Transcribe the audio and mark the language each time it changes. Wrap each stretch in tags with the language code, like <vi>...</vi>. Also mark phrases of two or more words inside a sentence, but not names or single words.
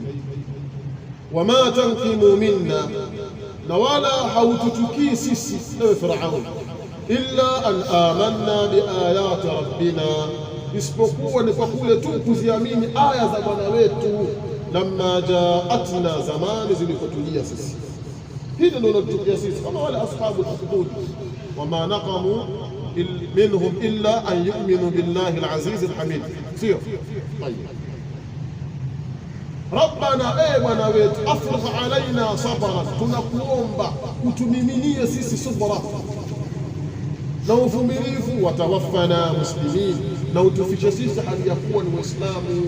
<ar>وما تنقم منا,</ar> <sw>na wala haututukii sisi ewe Firaun,</sw> <ar>إلا أن آمنا بآيات ربنا,</ar> <sw>isipokuwa ni kwa kule tu kuziamini aya za Bwana wetu,</sw> <ar>لما جاءتنا,</ar> <sw>zamani zilipotujia sisi. Hili ndio linatukia sisi kama wale</sw> <ar>أصحاب الأخدود, وما نقموا منهم إلا أن يؤمنوا بالله العزيز الحميد.</ar> <sw>Sio tayeb. Rabbana, Bwana wetu,</sw> <ar>أفرغ علينا صبرا,</ar> <sw>tunakuomba utumiminie sisi subra na uvumilivu,</sw> <ar>وتوفنا مسلمين,</ar> <sw>na utufishe sisi hali ya kuwa ni Waislamu.</sw>